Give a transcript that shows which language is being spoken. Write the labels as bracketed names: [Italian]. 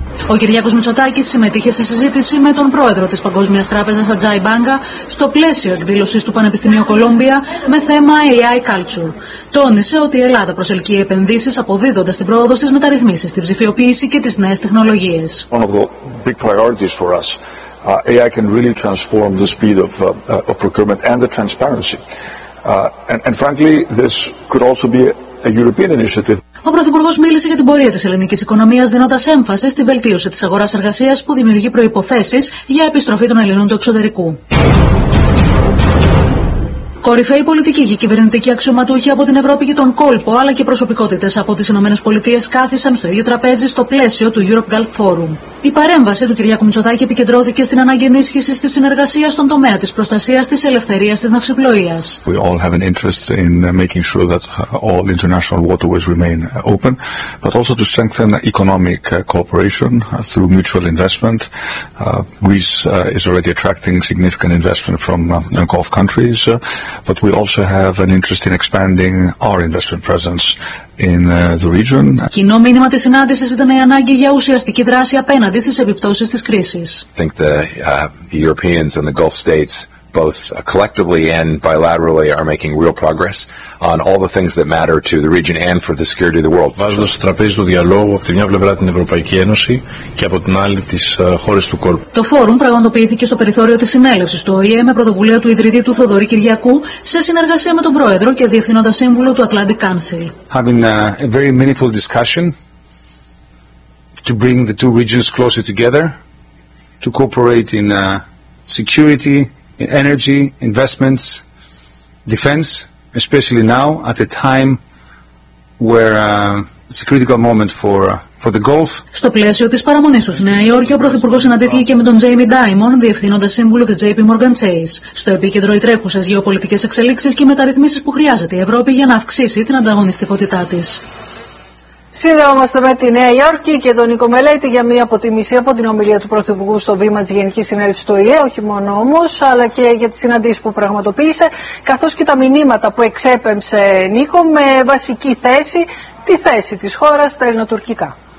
[Greek] Ο Κυριάκος Μητσοτάκης συμμετείχε σε συζήτηση με τον πρόεδρο της Παγκόσμιας Τράπεζας Ajay Banga στο πλαίσιο εκδήλωσης του Πανεπιστημίου Κολόμπια με θέμα AI Culture. Τόνισε ότι η Ελλάδα προσελκύει επενδύσεις αποδίδοντας την πρόοδο στις μεταρρυθμίσεις, στη ψηφιοποίηση και τις νέες τεχνολογίες. [English] One of the big priorities for us. AI can really transform the speed of procurement and the transparency. And frankly, this could also be a European initiative. [Greek] Ο Πρωθυπουργός μίλησε για την πορεία της ελληνικής οικονομίας, δίνοντας έμφαση στην βελτίωση της αγοράς εργασίας που δημιουργεί προϋποθέσεις για επιστροφή των Ελληνών του εξωτερικού. Κορυφαίοι πολιτικοί και κυβερνητικοί αξιωματούχοι από την Ευρώπη και τον κόλπο, αλλά και προσωπικότητες από τις ΗΠΑ κάθισαν στο ίδιο τραπέζι στο πλαίσιο του Europe Gulf Forum. Η παρέμβαση του Κυριάκου Μητσοτάκη επικεντρώθηκε στην ανάγκη ενίσχυσης της συνεργασίας στον τομέα της προστασίας της ελευθερίας της ναυσιπλοείας. [English] We all have an interest in making sure that all international waterways remain open, but also to strengthen economic cooperation through mutual investment. Greece is already attracting significant investment from Gulf countries. But we also have an interest in expanding our investment presence in the region. [Greek] Κοινό μήνυμα της συνάντησης ήταν η ανάγκη για ουσιαστική δράση απέναντι στις επιπτώσεις της κρίσης. [English] I think the Europeans and the Gulf states both collectively and bilaterally are making real progress on all the things that matter to the region and for the security of the world. [Greek] Βάζοντας στο τραπέζι του διαλόγου από τη μια πλευρά την Ευρωπαϊκή Ένωση και από την άλλη τις χώρες του ΚΟΛΠ. Το φόρουμ πραγματοποιήθηκε στο περιθώριο της συνέλευσης του ΟΗΕ με πρωτοβουλία του ιδρυτή του Θοδωρή Κυριακού σε συνεργασία με τον πρόεδρο και διευθύνοντα σύμβουλο του Atlantic Council. [English] Having a very meaningful discussion to bring the two regions closer together, to cooperate in security, in energy, investments, defense, especially now at a time where it's a critical moment for for the Gulf. [Greek] Στο πλαίσιο της παραμονής του στη Νέα Υόρκη, ο Πρωθυπουργός συναντήθηκε και με τον Jamie Dimon, διευθύνοντα σύμβουλο της JP Morgan Chase, στο επίκεντρο οι τρέχουσες γεωπολιτικές εξελίξεις και οι μεταρρυθμίσεις που χρειάζεται η Ευρώπη για να αυξήσει την ανταγωνιστικότητά της. Σύνδεόμαστε με τη Νέα Υόρκη και τον Νίκο Μελέτη για μία αποτίμηση από την ομιλία του Πρωθυπουργού στο βήμα της Γενικής Συνέλευσης του ΟΗΕ, όχι μόνο όμως, αλλά και για τις συναντήσεις που πραγματοποίησε, καθώς και τα μηνύματα που εξέπεμψε, Νίκο, με βασική θέση, τη θέση της χώρας στα ελληνοτουρκικά.